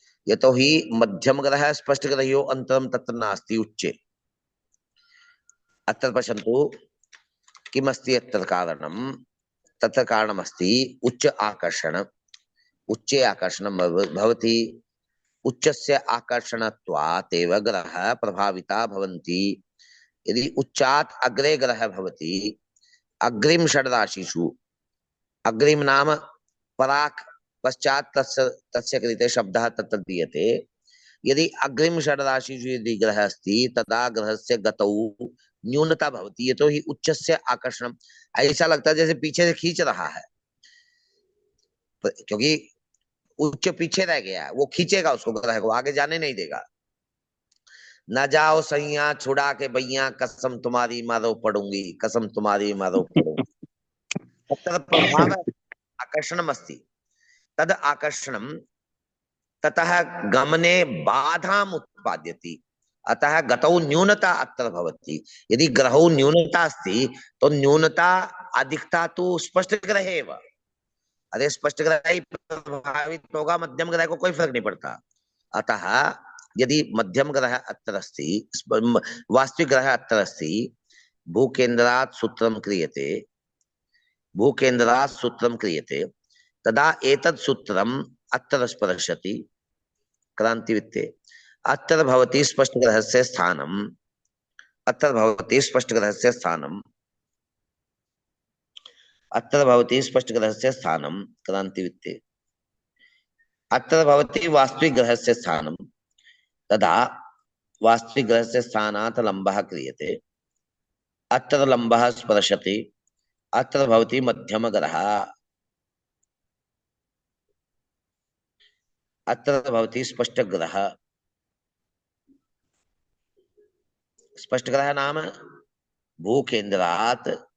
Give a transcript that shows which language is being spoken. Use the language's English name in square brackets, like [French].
[Sanskrit] यतोहि मध्यम ग्रह स्पष्ट ग्रहयो अंतरम तत्र नास्ति उच्चे। अत्र पश्यन्तु किमस्ति अत्र कारणं। तत्र कारणमस्ति उच्च आकर्षण। उच्चे आकर्षणं भवति। उच्चस्य आकर्षणत्वात् एव ग्रहः प्रभाविता भवन्ति। यदि उच्चात् अग्रे ग्रहः भवति, अग्रिम षड्राशिषु, अग्रिम नाम पराक्, पश्चात् तस्य कृते शब्दः तत्र दीयते। यदि अग्रिम षड्राशिषु यदि ग्रहः अस्ति तदा ग्रहस्य गतौ न्यूनता भवति। यतोहि उच्चस्य आकर्षणं, [Hindi] ऐसा लगता है जैसे पीछे से खींच रहा है, क्योंकि उच्च पीछे रह गया है, वो खींचेगा उसको, ग्रह को आगे जाने नहीं देगा। न जाओ सैया छुड़ा के भैया, कसम तुम्हारी मारो पड़ूंगी, कसम तुम्हारी मारो पड़ूंगी। [Sanskrit] तत्र प्रभाव आकर्षणम् अस्ति। तद आकर्षणं ततः गमने बाधाम् उत्पाद्यति। अतः गतौ न्यूनता अत्र भवति। यदि ग्रहौ न्यूनता अस्ति तो न्यूनता अधिकता तो स्पष्ट ग्रह एव। [Hindi] अरे स्पष्ट ग्रह ही प्रभावित होगा, मध्यम ग्रह को कोई फर्क नहीं पड़ता। [Sanskrit] अतः यदि मध्यम ग्रह अत्र अस्ति, वास्तविक ग्रह अत्र अस्ति, भूकेन्द्रात् सूत्रं क्रियते, भूकेन्द्रात् सूत्रं क्रियते, तदा एतत् सूत्रम् अत्र स्पर्शति क्रान्तिवृत्ते। अत्र भवति स्पष्टग्रहस्य स्थानम्, अत्र भवति स्पष्टग्रहस्य स्थानम्, अत्र भवति स्पष्टग्रहस्य स्थानं क्रान्तिवृत्ते। अत्र भवति वास्तविक ग्रहस्य स्थानं। तदा वास्तविक ग्रहस्य स्थानात् लम्बः क्रियते, अत्र लम्बः स्पर्शति, अत्र भवति मध्यम ग्रहः, अत्र भवति स्पष्ट ग्रह। स्पष्ट ग्रह नाम भूकेन्द्रात्